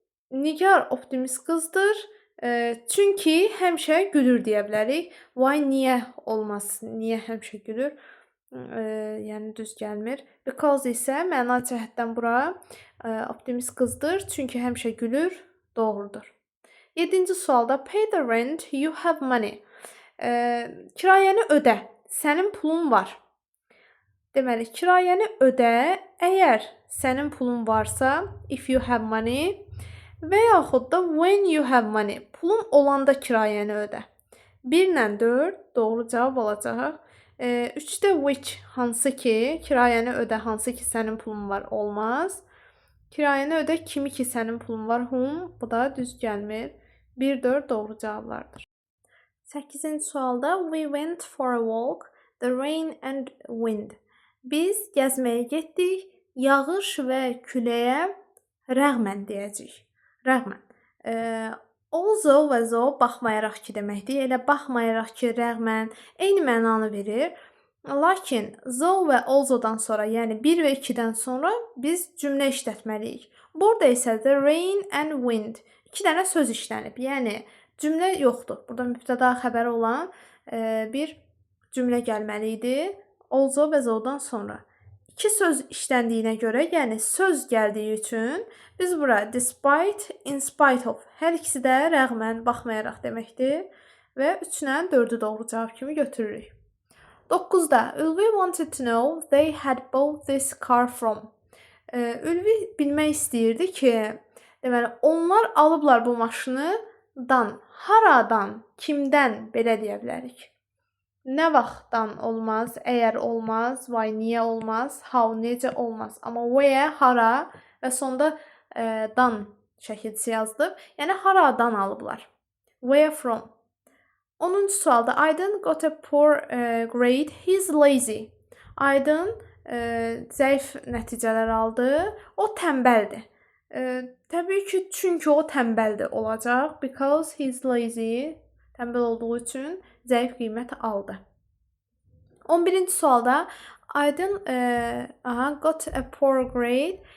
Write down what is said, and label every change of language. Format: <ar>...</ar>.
<az>Nigar optimist qızdır. Çünki həmişə gülür deyə bilərik. Why, niyə olmaz? Niyə həmişə gülür? Yəni, düz gəlmir. Because isə məna cəhətdən bura optimist qızdır. Çünki həmişə gülür. Doğrudur. 7-ci sualda</az> <en>pay the rent, you have money.</en> <az>Kirayəni ödə. Sənin pulun var. Deməli, kirayəni ödə, əgər sənin pulun varsa,</az> <en>if you have money</en> <az>və yaxud da</az> <en>when you have money,</en> <az>pulun olanda kirayəni ödə. 1-lə 4 doğru cavab olacaq. 3-də which, hansı ki, kirayəni ödə, hansı ki, sənin pulun var, olmaz. Kirayəni ödə, kimi ki, sənin pulun var, whom, bu da düz gəlmir. 1-4 doğru cavablardır. 8-ci sualda</az> <en>we went for a walk, the rain and wind.</en> <az>Biz gəzməyə getdik, yağış və küləyə rəğmən deyəcəyik. Rəğmən. Although və though baxmayaraq ki deməkdir. Elə baxmayaraq ki, rəğmən eyni mənanı verir. Lakin though və although-dan sonra, yəni 1 və 2-dən sonra biz cümlə işlətməliyik. Burada isə the rain and wind 2 dənə söz işlənib. Yəni cümlə yoxdur. Burada mübtəda xəbəri olan bir cümlə gəlməli idi. Although və though-dan sonra. 2 söz işləndiyinə görə, yəni söz gəldiyi üçün biz bura despite, in spite of hər ikisi də rəğmən, baxmayaraq deməkdir. Və 3-lə 4-ü doğru cavab kimi götürürük. 9-da</az> <en>Ülvi wanted to know they had bought this car from.</en> <az>Ülvi bilmək istəyirdi ki, deməli, onlar alıblar bu maşını haradan, kimdən belə deyə bilərik. Nə vaxtdan olmaz, əgər olmaz, why, niyə olmaz, how, necə olmaz. Amma where, hara və sonda dan şəkilçisi yazılıb. Yəni haradan alıblar.</az> <en>Where from.</en> <az>10-cu sualda</az> <en>Aydın got a poor grade, he's lazy.</en> <az>Aydın zəif nəticələr aldı, o tənbəldir. Təbii ki, çünki o tənbəldir olacaq.</az> <en>Because he's lazy,</en> <az>tənbəl olduğu üçün zəif qiymət aldı. 11-ci sualda</az> <en>Aydın got a poor grade.</en>